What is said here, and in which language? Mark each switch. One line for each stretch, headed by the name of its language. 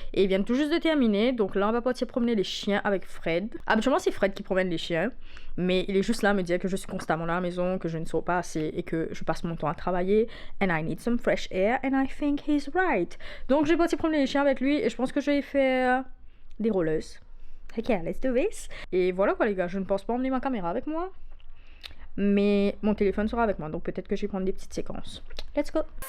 French: Et ils viennent tout juste de terminer, donc là on va partir promener les chiens avec Fred. Habituellement c'est Fred qui promène les chiens, mais il est juste là à me dire que je suis constamment à la maison, que je ne sors pas assez et que je passe mon temps à travailler.
English: And I need some fresh air and I think he's right.
French: Donc je vais partir promener les chiens avec lui et je pense que je vais faire des rollers.
English: Ok, let's do this.
French: Et voilà quoi les gars, je ne pense pas emmener ma caméra avec moi. Mais mon téléphone sera avec moi, donc peut-être que je vais prendre des petites séquences.
English: Let's go!